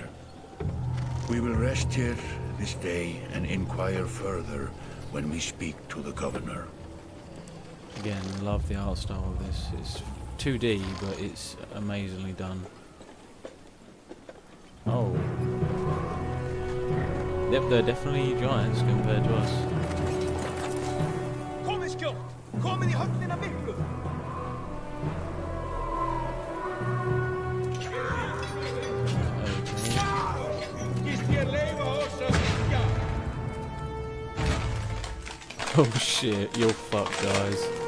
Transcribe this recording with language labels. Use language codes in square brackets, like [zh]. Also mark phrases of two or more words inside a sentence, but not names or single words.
[en] We will rest here this day and inquire further when we speak to the governor. Again, love the art style of this. It's 2D, but it's amazingly done. Oh. Yep, they're definitely giants compared to us. [is] Komið skjótt! Komið í höllina miklu! [en] Oh shit, you're fucked, guys.